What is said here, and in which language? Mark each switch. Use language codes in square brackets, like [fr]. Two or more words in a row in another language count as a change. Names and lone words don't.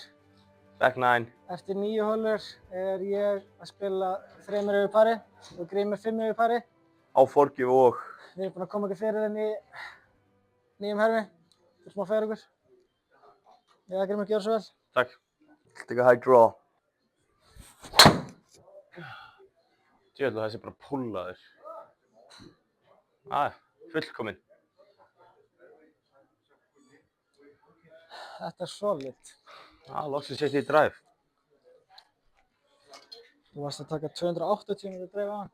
[en] Back 9. [is] Eftir 9 holur ég að spila 3 yfir pari og Grímur 5 yfir pari. Á forgjöf og... Við erum búin að koma okkur fyrir henni í nýjum hermi. Fyrir smá fyrir okkur. Já, Grímur, gjör svo vel. Takk. [en] Take a high draw. [is] Djöðlega þessi bara púllaður. Fullkominn. Þetta solid. Loksins sett í drive. Þú varst að taka 280 með drive á hann.